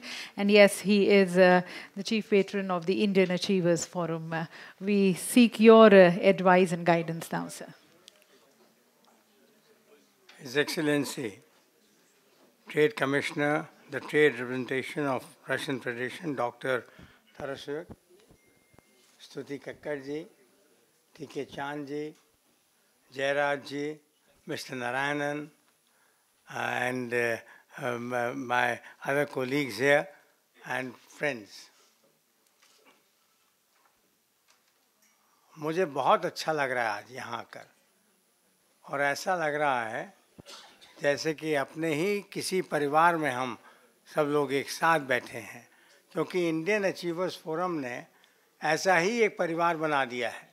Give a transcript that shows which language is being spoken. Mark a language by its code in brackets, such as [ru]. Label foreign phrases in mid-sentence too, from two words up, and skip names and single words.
[en] And yes, he is the chief patron of the Indian Achievers Forum. We seek your advice and guidance now, sir. His Excellency, Trade Commissioner, the Trade Representation of Russian Federation, Dr. Tarasuk, Stuti Kakkar ji, T.K. Chand ji, Jairaj ji, Mr. Narayanan, and my other colleagues here and friends. [hi] मुझे बहुत अच्छा लग रहा है आज यहाँ आकर, और ऐसा लग रहा है जैसे कि अपने ही किसी परिवार में हम सब लोग एक साथ बैठे हैं, क्योंकि इंडियन अचीवर्स फोरम ने ऐसा ही एक परिवार बना दिया है।